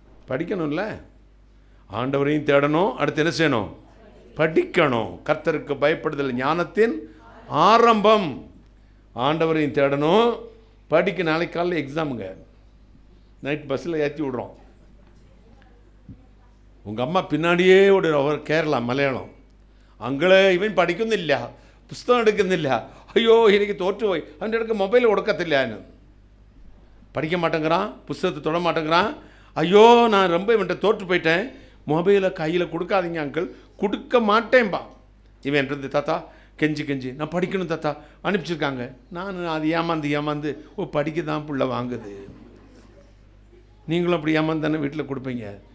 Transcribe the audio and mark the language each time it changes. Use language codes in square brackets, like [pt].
[ta] படிக்கணும்ல, ஆண்டவரையும் தேடணும், அடுத்து என்ன செய்யணும்? படிக்கணும். கர்த்தருக்கு பயப்படுதல் ஞானத்தின் ஆரம்பம். ஆண்டவரையும் தேடணும், படிக்க. நாளைக்கு காலையில் எக்ஸாமுங்க, நைட் பஸ்ஸில் ஏற்றி விடுறோம். உங்கள் அம்மா പിന്നാടിയേ ഓടും. [ml] കേരള മലയാളം അങ്കള് ഇവൻ പഠിക്കുന്നില്ല, പുസ്തകം എടുക്കുന്നില്ല, അയ്യോ എനിക്ക് തോറ്റുപോയി, അവൻ്റെ ഇടയ്ക്ക് മൊബൈൽ കൊടുക്കത്തില്ല. [ta] ഞാൻ படிக்க மாட்டேங்கிறான், புஸ்தகத்தை தொட மாட்டேங்கிறான். ஐயோ நான் ரொம்ப இவன்கிட்ட தோற்று போயிட்டேன், மொபைலை கையில் கொடுக்காதீங்க அங்கிள், கொடுக்க மாட்டேன்பா. இவன் இருந்து தாத்தா கெஞ்சி நான் படிக்கணும் தாத்தா அனுப்பிச்சிருக்காங்க. நான் அது ஏமாந்து ஓ படிக்க தான் புள்ள வாங்குது. நீங்களும் அப்படி ஏமாந்து தானே வீட்டில் கொடுப்பீங்க.